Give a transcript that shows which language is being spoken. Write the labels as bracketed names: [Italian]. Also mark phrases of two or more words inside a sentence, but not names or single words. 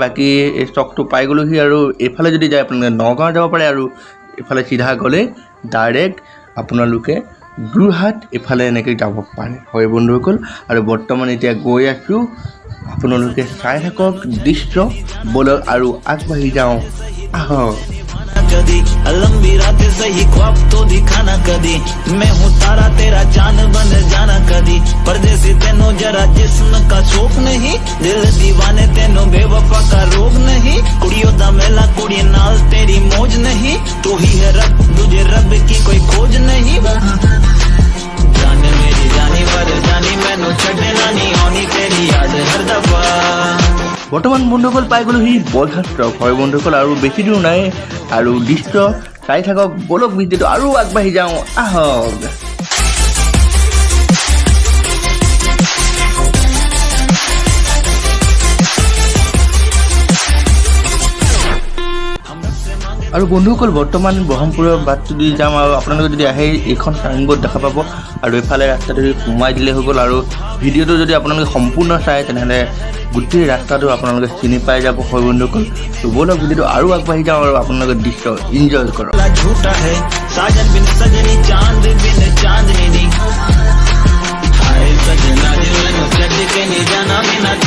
[Assamese] বাকী এই ষ্টকটো পাই গ'লোহি আৰু এইফালে যদি যায় আপোনালোকে নগাঁও যাব পাৰে আৰু এইফালে চিধা গ'লে ডাইৰেক্ট আপোনালোকে যোৰহাট এইফালে এনেকৈ যাব পাৰে। হয় বন্ধুসকল, আৰু বৰ্তমান এতিয়া গৈ আছোঁ, আপোনালোকে চাই থাকক দৃশ্য। ব'লক আৰু আগবাঢ়ি যাওঁ আহক। [Hindi] कदी लंबी रात सही ख्वाब तो दिखाना कदी मैं हूँ तारा तेरा चांद बन जाना कदी परदेसी तेनो जरा जिस्म का शौक नहीं दिल दीवाने तेनो बेवफा का रोग नहीं कुड़ियों दा मेला कुड़ी नाल तेरी मौज नहीं तू ही है रब तुझे रब की कोई खोज नहीं जान मेरी जानी पर जानी मैनू छड़ना नहीं आनी तेरी याद हर दफा। [Assamese] বৰ্তমান বন্ধুসকল পাই গ'লোহি বলঘাট ট্ৰক। হয় বন্ধুসকল, আৰু বেছি দূৰ নাই আৰু দৃশ্য চাই থাকক। ব'লক ভিডিঅ'টো আৰু আগবাঢ়ি যাওঁ আহক। আৰু বন্ধুসকল বৰ্তমান ব্ৰহ্মপুৰৰ বাটটো দি যাম আৰু আপোনালোকে যদি আহে এইখন চাইনবোৰ্ড দেখা পাব আৰু এইফালে ৰাস্তাটো সোমাই দিলে হৈ গ'ল। আৰু ভিডিঅ'টো যদি আপোনালোকে সম্পূৰ্ণ চায় তেনেহ'লে গোটেই ৰাস্তাটো আপোনালোকে চিনি পাই যাব। হয় বন্ধুসকল, তো ব'লক ভিডিঅ'টো আৰু আগবাঢ়ি যাওঁ আৰু আপোনালোকে দৃশ্য ইনজয় কৰক। [Hindi] सजना दिल में चढ़ के नहीं जाना मैं